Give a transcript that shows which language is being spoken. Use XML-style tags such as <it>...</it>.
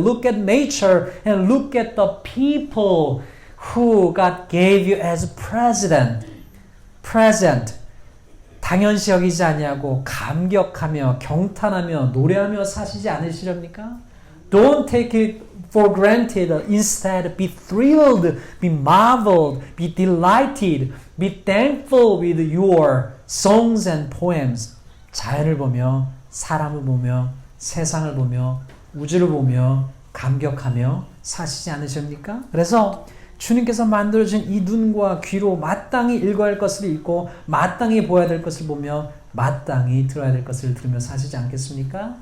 <en>Look at nature and look at the people who God gave you as present.</en> <ko>당연시 여기지 아니하고 감격하며 경탄하며 노래하며 사시지 않으시렵니까?</ko> <en>Don't take it for granted. Instead, be thrilled, be marveled, be delighted, be thankful with your songs and poems.</en> <ko>자연을 보며 사람을 보며 세상을 보며 우주를 보며 감격하며 사시지 않으십니까? 그래서 주님께서 만들어준 이 눈과 귀로 마땅히 읽어야 할 것을 읽고 마땅히 보아야 될 것을 보며 마땅히 들어야 될 것을 들으며 사시지 않겠습니까?</ko>